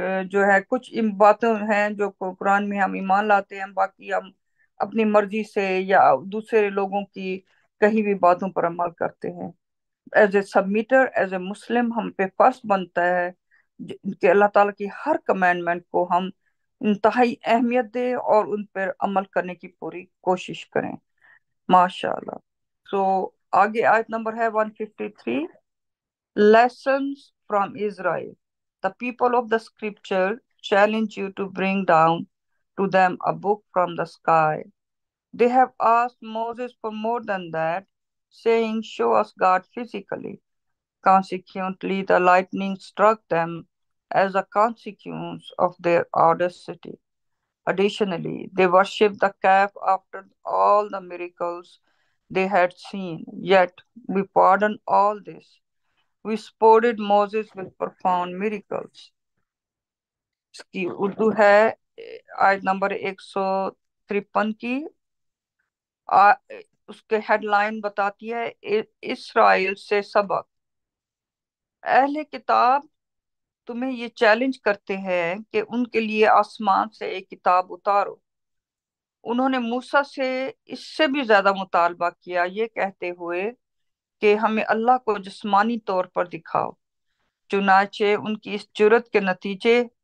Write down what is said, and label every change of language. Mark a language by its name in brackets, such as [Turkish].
[Urdu] جو ہے کچھ باتیں ہیں جو قرآن میں ہم ایمان لاتے ہیں، باقی ہم اپنی مرضی سے یا دوسرے لوگوں کی کہیں بھی باتوں پر عمل کرتے ہیں۔ [English] as a submitter, as a Muslim, [Urdu] ہم پہ فرض بنتا ہے کہ اللہ تعالیٰ کی ہر کمانڈمنٹ کو ہم انتہائی اہمیت دیں اور ان پر عمل کرنے کی پوری کوشش کریں۔ ماشاء اللہ۔ سو آگے آیت نمبر ہے 153، [English] Lessons from Israel. The people of the scripture challenge you to bring down to them a book from the sky. They have asked Moses for more than that, saying, Show us God physically. Consequently, the lightning struck them as a consequence of their audacity. Additionally, they worshipped the calf after all the miracles they had seen. Yet, we pardon all this. We supported Moses with profound miracles. [Urdu] اس کی اردو ہے آیت number 153 کی۔ اس کے head line بتاتی ہے اسرائیل سے سبق۔ اہل کتاب تمہیں یہ چیلنج کرتے ہیں کہ ان کے لیے آسمان سے ایک کتاب اتارو۔ انہوں نے موسیٰ سے اس سے بھی زیادہ مطالبہ کیا، یہ کہتے ہوئے کہ ہمیں اللہ کو جسمانی طور پر دکھاؤ۔ چنانچہ ان کی اس جرت کے نتیجے